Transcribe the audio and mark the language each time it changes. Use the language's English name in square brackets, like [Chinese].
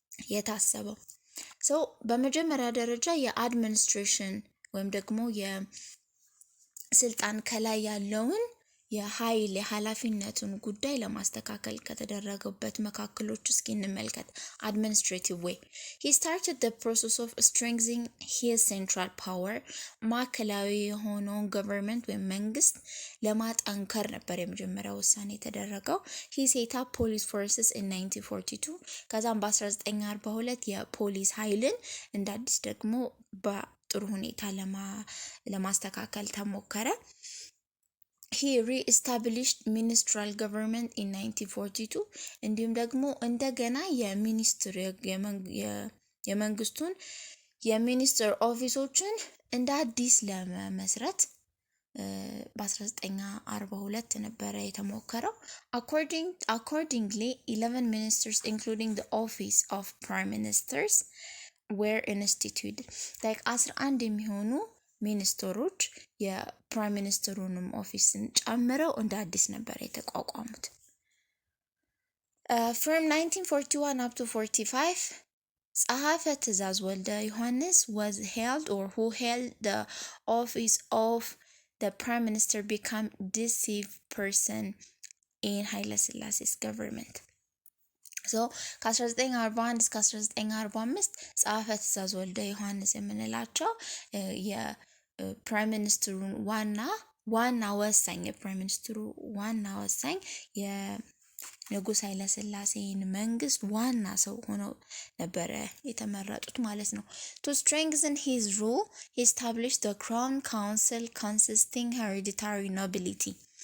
[Amharic] የታሰበው። በመጀመሪያ ደረጃ የአድሚኒስትሬሽን ወይም ደግሞ የስልጣን ከላይ ያለውን የኃይል የኃላፊነቱን ጉዳይ ለማስተካከል ከተደረገበት መካከሎች እስኪ እንመልከት። [English] administrative way. He started the process of strengthening his central power. [Amharic] ማዕከላዊ የሆነውን government ወይም መንግስት ለማጠንከር ነበር የመጀመሪያው ውሳኔ የተደረገው። [English] He set up police forces in 1942. [Amharic] ከዛም በ1942 የፖሊስ ኃይልን እንደ አዲስ ደግሞ በጥሩ ሁኔታ ለማስተካከል ተሞከረ። [English] He re-established ministerial government in 1942 [Amharic] እንዲሁም ደግሞ እንደገና የሚኒስትር የመንግስቱን የሚኒስትር ኦፊሶችን እንደ አዲስ ለመመስረት በ1942 ነበረ የተሞከረው። [English] accordingly 11 ministers including the office of prime ministers were instituted. like 11 [Amharic] የሚሆኑ ሚኒስትሮች የፕራይም ሚኒስትሩንም ኦፊስን ጨምረው እንደ አዲስ ነበር የተቋቋሙት። [English] from 1941 up to 45 ጸሐፌ ትእዛዝ ወልደ ዮሐንስ was held or who held the office of the prime minister became decisive person in ኃይለ ሥላሴ's government. [Amharic] so ከ1941 እስከ 1945 ጸሐፌ ትእዛዝ ወልደ ዮሐንስ የምንላቸው የፕራይም ሚኒስትሩን ዋና ወሳኝ የፕራይም ሚኒስትሩ ዋና ወሳኝ ንጉስ ኃይለ ሥላሴን መንግስት ዋና ሰው ሆነው ነበረ የተመረጡት ማለት ነው። [English] to strengthen his rule he established the crown council consisting hereditary nobility.